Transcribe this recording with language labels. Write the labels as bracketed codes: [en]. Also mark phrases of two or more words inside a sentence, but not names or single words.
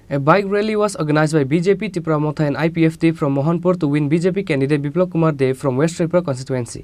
[en] A bike rally was organized by BJP Tripura Motha and IPFT from Mohanpur to win BJP candidate Biplab Kumar Dev from West Tripura constituency.